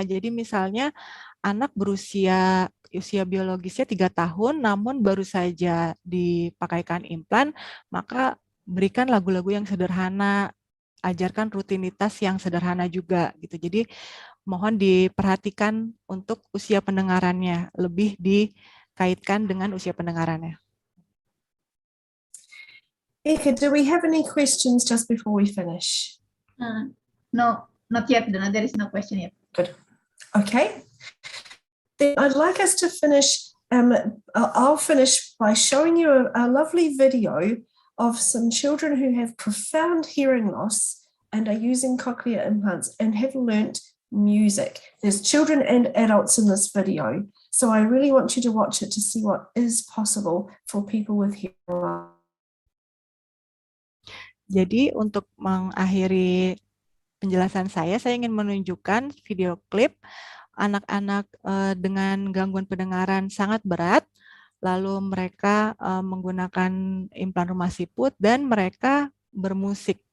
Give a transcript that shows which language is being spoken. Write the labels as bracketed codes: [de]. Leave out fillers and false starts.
[id] Jadi misalnya anak usia biologisnya 3 tahun, namun baru saja dipakaikan implan, maka berikan lagu-lagu yang sederhana, ajarkan rutinitas yang sederhana juga gitu. Jadi mohon diperhatikan untuk usia pendengarannya, lebih dikaitkan dengan usia pendengarannya. [en] Eka, do we have any questions just before we finish? No, not yet, Donna. There is no question yet. Good. Okay. Then I'd like us to finish. I'll finish by showing you a lovely video of some children who have profound hearing loss and are using cochlear implants and have learnt music. There's children and adults in this video, so I really want you to watch it to see what is possible for people with hearing loss. [id] Jadi untuk mengakhiri penjelasan saya ingin menunjukkan video klip anak-anak dengan gangguan pendengaran sangat berat, lalu mereka menggunakan implan rumah siput dan mereka bermusik.